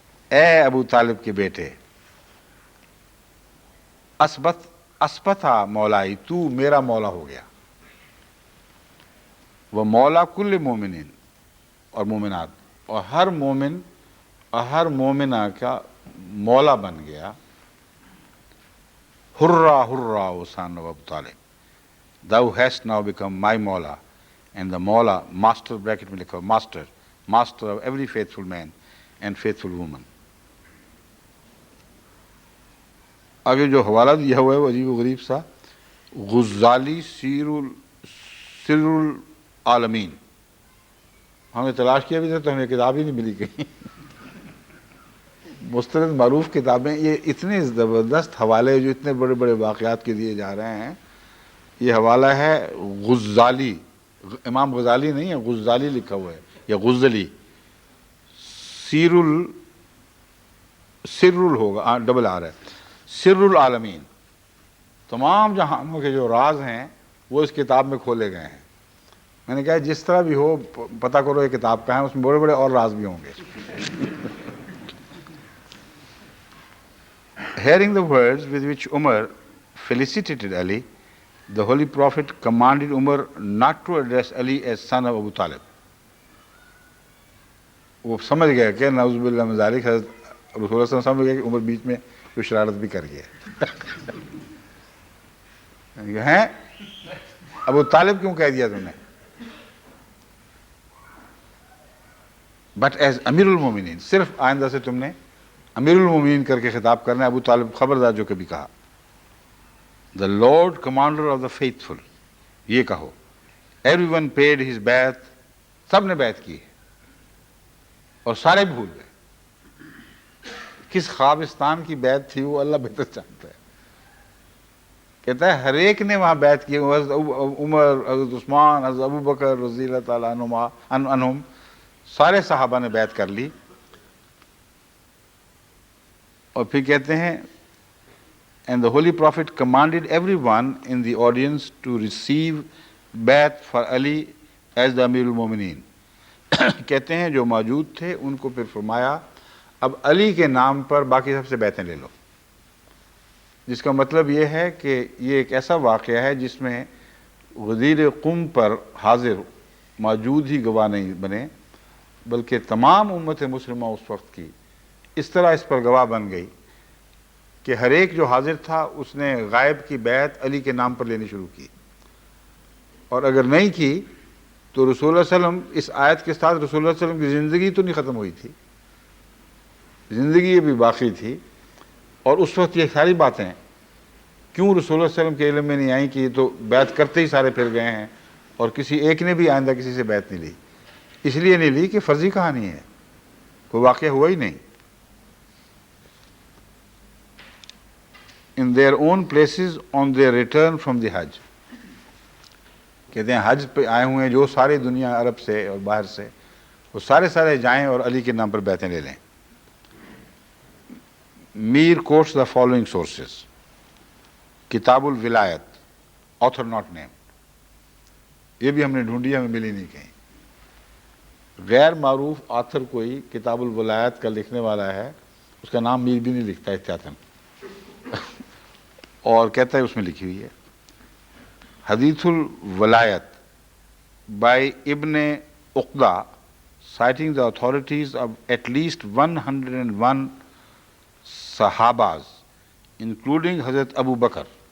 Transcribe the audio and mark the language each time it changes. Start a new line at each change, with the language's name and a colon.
Urdu: اے ابو طالب کے بیٹے,
Arabic: اسبتھا مولائی,
Urdu: تو میرا مولا ہو گیا. وہ مولا کل مومنین اور مومنات, اور ہر مومن اور ہر مومنہ کا مولا بن گیا.
English: ہررا ہررا O son of Abu Talib, thou hast now become my مولا. And the مولا, master bracket میں لکھا master, master of every faithful man and faithful woman.
Urdu: آگے جو حوالہ دیا ہوا ہے وہ عجیب و غریب سا, غزالی سر العالمین. ہم نے تلاش کیا بھی تھا تو ہمیں کتاب ہی نہیں ملی کہیں. مستند معروف کتابیں, یہ اتنے زبردست حوالے جو اتنے بڑے بڑے واقعات کے دیے جا رہے ہیں. یہ حوالہ ہے غزالی, امام غزالی نہیں ہے, غزالی لکھا ہوا ہے یا غزلی. سر ہوگا, ڈبل آر ہے, سر العالمین. تمام جہانوں کے جو راز ہیں وہ اس کتاب میں کھولے گئے ہیں. میں نے کہا جس طرح بھی ہو پتہ کرو یہ کتاب کا ہے, اس میں بڑے بڑے اور راز بھی ہوں گے.
English: Hearing the words with which Umar felicitated Ali, the Holy Prophet commanded Umar not to address Ali as son of Abu Talib.
Urdu: وہ سمجھ گیا کہ نعوذ باللہ من ذالک, حضرت رسول اللہ صلی اللہ علیہ وسلم سمجھ گیا کہ عمر بیچ میں کوئی شرارت بھی کر گیا. ہیں ابو طالب کیوں کہہ دیا تم نے,
English: but as امیر المومنین,
Urdu: صرف آئندہ سے تم نے امیر المومنین کر کے خطاب کرنا ہے. ابو طالب خبردار جو کبھی کہا.
English: The Lord Commander of the Faithful,
Urdu: یہ کہو.
English: Everyone paid his
Urdu: بیعت, سب نے بیعت کی اور سارے بھول گئے. کس خوابستان کی بیعت تھی وہ اللہ بہتر جانتا ہے. کہتا ہے ہر ایک نے وہاں بیعت کی. حضرت عمر, حضرت عثمان, حضرت ابو بکر رضی اللہ تعالیٰ عنہم, سارے صحابہ نے بیعت کر لی. اور پھر کہتے ہیں
English: and the Holy Prophet commanded everyone in the audience to receive بیعت for Ali as the Amir al-Mu'mineen.
Urdu: کہتے ہیں جو موجود تھے ان کو پھر فرمایا اب علی کے نام پر باقی سب سے بیعتیں لے لو. جس کا مطلب یہ ہے کہ یہ ایک ایسا واقعہ ہے جس میں غدیر قم پر حاضر موجود ہی گواہ نہیں بنے, بلکہ تمام امت مسلمہ اس وقت کی اس طرح اس پر گواہ بن گئی کہ ہر ایک جو حاضر تھا اس نے غائب کی بیعت علی کے نام پر لینی شروع کی. اور اگر نہیں کی تو رسول اللہ صلی اللہ علیہ وسلم, اس آیت کے ساتھ رسول اللہ صلی اللہ علیہ وسلم کی زندگی تو نہیں ختم ہوئی تھی, زندگی بھی باقی تھی. اور اس وقت یہ ساری باتیں کیوں رسول اللہ صلی اللہ علیہ وسلم کے علم میں نہیں آئیں کہ یہ تو بیعت کرتے ہی سارے پھر گئے ہیں اور کسی ایک نے بھی آئندہ کسی سے بیعت نہیں لی. اس لیے نہیں لی کہ فرضی کہانی ہے, کوئی واقعہ ہوا ہی نہیں.
English: In their own places on their return from the Hajj.
Urdu: کہتے ہیں حج پہ آئے ہوئے ہیں جو ساری دنیا عرب سے اور باہر سے, وہ سارے جائیں اور علی کے نام پر بیعتیں لے لیں.
English: Mir quotes the following sources.
Urdu: کتاب الولایت,
English: author not named.
Urdu: یہ بھی ہم نے ڈھونڈی, ہمیں ملی نہیں کہیں. غیر معروف آتھر کوئی کتاب الولایت کا لکھنے والا ہے، اس کا نام میر بھی نہیں لکھتا احتیاطاً اور کہتا ہے اس میں لکھی ہوئی ہے حدیث الولایت بائی ابن عقدہ
English: citing the authorities of at least 101
Urdu: صحاباز including حضرت ابو بکر.